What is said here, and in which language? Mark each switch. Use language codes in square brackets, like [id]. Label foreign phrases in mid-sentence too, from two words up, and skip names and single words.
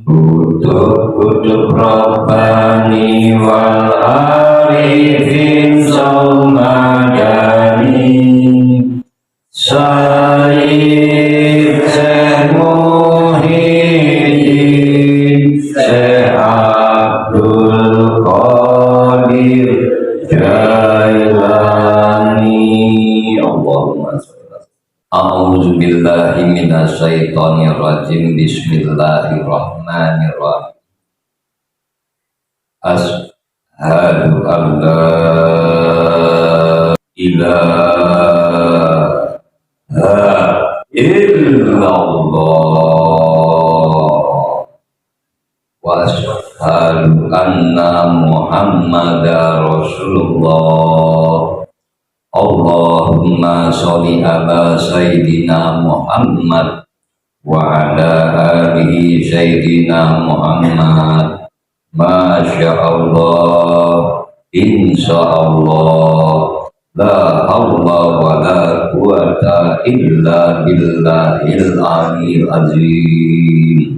[ar] قطب رباني والعارفين صمداني سيد شيخ محيي الدين شيخ عبد القادر جيلاني. اللهم صل. أعوذ بالله من الشيطان الرجيم. بسم الله الرحمن الرحيم. أشهد أن لا إله إلا الله وأشهد أن محمدا رسول الله. اللهم صل على سيدنا محمد وعلى آله سيدنا محمد. ما شاء الله، إن شاء الله، لا حول ولا قوة إلا بالله العلي العظيم.